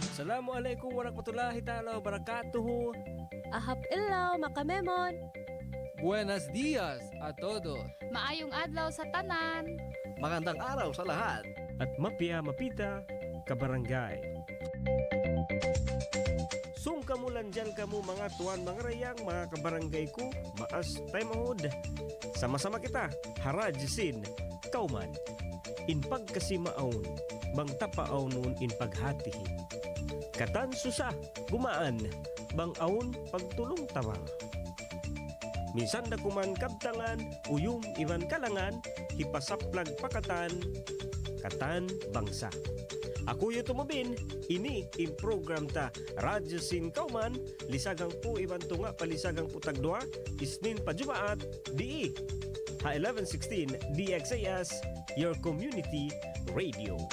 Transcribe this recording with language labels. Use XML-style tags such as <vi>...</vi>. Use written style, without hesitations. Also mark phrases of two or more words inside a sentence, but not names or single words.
<ar>السلام عليكم ورحمة الله تعالى وبركاته.</ar> <tsg>Ahap ilaw makamemon.</tsg> <es>Buenos dias a todos.</es> <ceb>Maayong adlaw sa tanan.</ceb> <tl>Magandang araw sa lahat.</tl> <tsg>At mapya mapita kabarangay. Sung kamulan dyan kamo mga tuwan mga rayang mga kabarangay ko, maas tayo mahod. Sama-sama kita, harajisin, kauman. In pagkasimaon, bang tapaaw nun in paghatihin. Katan susa, gumaan, bang aon pagtulong tawa. Minsan na kuman kabtangan, uyong iban kalangan, hipasaplag pakatan, katan bangsa. Ako yung tumubin, ini in program ta Radyo Sin Kauman, lisagang po iban tunga palisagang po tagdua, isnin pa jumaat, di ha 1116 DXAS,</tsg> <en>your community radio.</en>